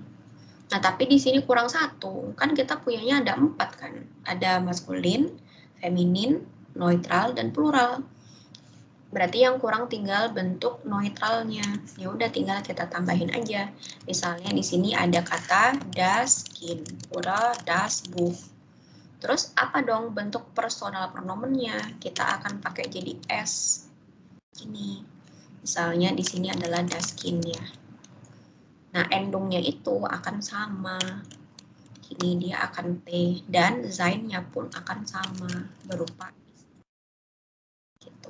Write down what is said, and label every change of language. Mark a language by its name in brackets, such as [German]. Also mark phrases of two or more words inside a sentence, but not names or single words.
[Indonesian] Nah, tapi di sini kurang satu. Kan kita punyanya ada 4 kan. Ada maskulin, feminin, neutral, dan plural. Berarti yang kurang tinggal bentuk neutralnya. Ya udah tinggal kita tambahin aja. Misalnya di sini ada kata [German] das Kind oder das Buch. [Indonesian] Terus apa dong bentuk personal pronomennya? Kita akan pakai jadi s. Ini. Misalnya di sini adalah [German] das Kind [Indonesian] ya. Nah, endungnya itu akan sama. Ini dia akan T dan sein-nya pun akan sama berupa gitu.